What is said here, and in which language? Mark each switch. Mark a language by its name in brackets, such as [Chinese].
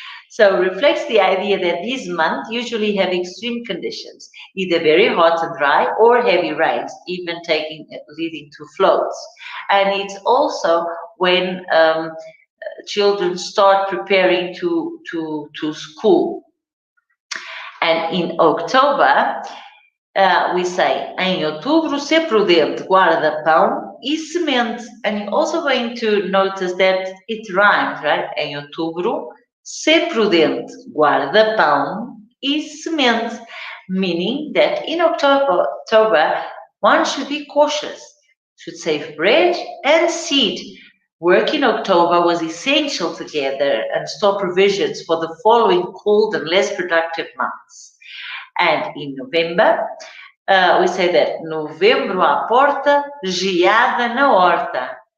[English] So reflects the idea that this month usually have extreme conditions, either very hot and dry or heavy rains, even leading to floods. And it's also when children start preparing to school. And in October, we say, [Portuguese] em outubro, ser prudente, guarda pão e semente. [English] And you're also going to notice that it rhymes, right? [Portuguese] Em outubro, ser prudente, guarda pão e semente. [English] Meaning that in October, one should be cautious, should save bread and seed. Work in October was essential to gather and store provisions for the following cold and less productive months. And in November, we say that [Portuguese] Novembro à porta, geada na horta.